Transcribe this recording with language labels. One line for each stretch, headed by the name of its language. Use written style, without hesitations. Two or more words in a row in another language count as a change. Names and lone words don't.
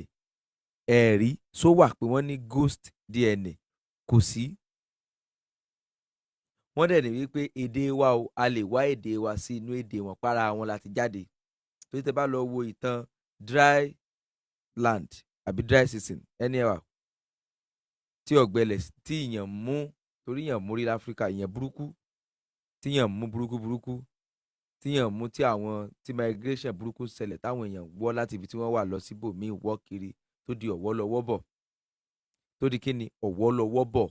Yoruba: Ẹ̀rí só wà pé wọ́n ní
English: ghost DNA?
Yoruba: Kò sí. Wọ́n dẹ̀ ní wípé èdè wa o, a lè wá èdè wa sí inú èdè wọn, para wọn láti jáde. Torí tẹ́ bá lọ wo ìtàn
English: dry land
Yoruba: àbí
English: dry season anyhow,
Yoruba: tí ọ̀gbẹlẹ̀ tí ìyàn mú, torí ìyàn mú rí láfíríkà, ìyàn burúkú, tí ìyàn mú burúkú, tí ìyàn mú tí àwọn tí migration burúkú ṣẹlẹ̀ táwọn èèyàn wọ́ láti ibi tí wọ́n wà lọ síbòmíì wọ́ kiri tó di ọ̀wọ́ lọ́wọ́ bọ̀. Tó di kíni ọ̀wọ́ lọ́wọ́ bọ̀.